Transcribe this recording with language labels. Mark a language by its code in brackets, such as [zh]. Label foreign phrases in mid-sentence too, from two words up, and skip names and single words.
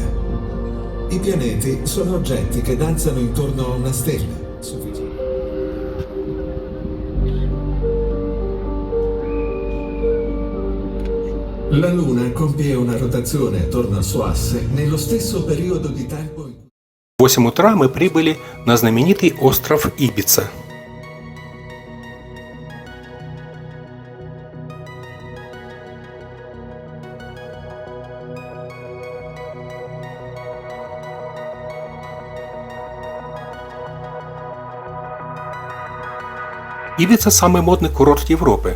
[it] I pianeti sono oggetti che danzano intorno a una stella. La Luna compie una rotazione attorno al suo asse nello stesso periodo di tempo in cui... [ru] В 8 утра мы прибыли на знаменитый остров Ибица. Ибица – самый модный курорт Европы.